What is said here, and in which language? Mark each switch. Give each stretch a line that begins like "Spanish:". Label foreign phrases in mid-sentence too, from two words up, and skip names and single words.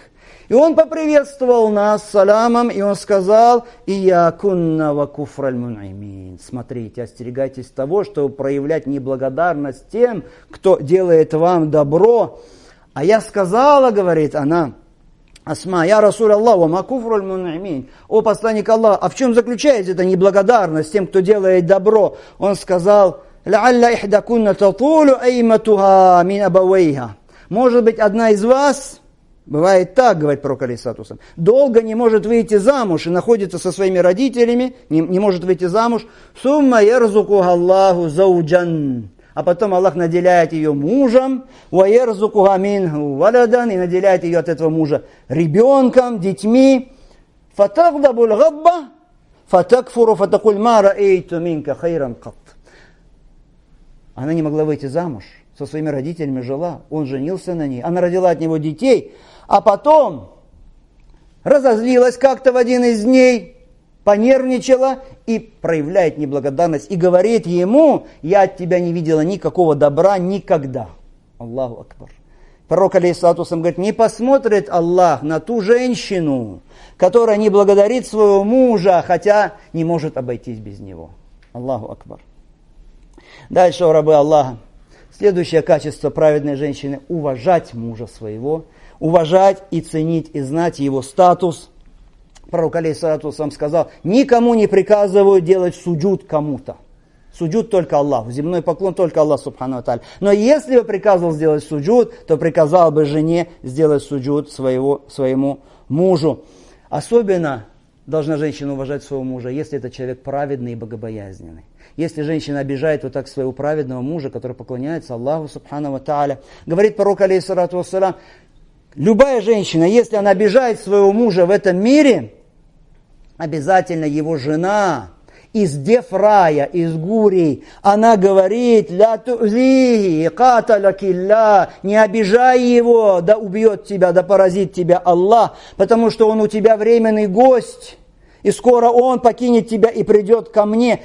Russian: И он поприветствовал нас саламом, и он сказал:
Arabic: «إياكن وكفر المنعمين».
Russian: Смотрите, остерегайтесь того, чтобы проявлять неблагодарность тем, кто делает вам добро. А я сказала, говорит она, Асма:
Arabic: «يا رسول الله، وما كفر المنعمين».
Russian: О посланник Аллаха, а в чем заключается эта неблагодарность тем, кто делает добро? Он сказал:
Arabic: «لعل إحداكن تطول أيمتها من أبويها».
Russian: Может быть, одна из вас... Бывает так, говорит пророк,
Arabic: عليه الصلاة والسلام,
Russian: долго не может выйти замуж и находится со своими родителями, не может выйти замуж.
Arabic: ثم يرزقها الله زوجا.
Russian: А потом Аллах наделяет ее мужем,
Arabic: ويرزقها منه ولدا,
Russian: и наделяет ее от этого мужа ребенком, детьми.
Arabic: فتغضب الغضبة فتكفر فتقول ما رأيت منك خيرا قط.
Russian: Она не могла выйти замуж, со своими родителями жила, он женился на ней, она родила от него детей, а потом разозлилась как-то в один из дней, понервничала и проявляет неблагодарность. И говорит ему: я от тебя не видела никакого добра никогда.
Arabic: الله أكبر.
Russian: Пророк,
Arabic: عليه الصلاة والسلام,
Russian: говорит: не посмотрит Аллах на ту женщину, которая не благодарит своего мужа, хотя не может обойтись без него.
Arabic: الله أكبر.
Russian: Дальше, о рабы Аллаха. Следующее качество праведной женщины – уважать мужа своего, уважать и ценить, и знать его статус. Пророк,
Arabic: عليه الصلاة والسلام,
Russian: сказал: никому не приказываю делать суджуд кому-то. Суджуд только Аллаху, земной поклон только
Arabic: الله سبحانه وتعالى.
Russian: Но если бы приказывал сделать суджуд, то приказал бы жене сделать суджуд своему мужу. Особенно должна женщина уважать своего мужа, если это человек праведный и богобоязненный. Если женщина обижает вот так своего праведного мужа, который поклоняется
Arabic: الله سبحانه وتعالى.
Russian: Говорит пророк,
Arabic: عليه الصلاة والسلام,
Russian: любая женщина, если она обижает своего мужа в этом мире, обязательно его жена из дефрая, из гурий, она говорит:
Arabic: «لا تؤذيه قاتلك الله»,
Russian: не обижай его, да убьет тебя, да поразит тебя Аллах, потому что он у тебя временный гость, и скоро он покинет тебя и придет ко мне.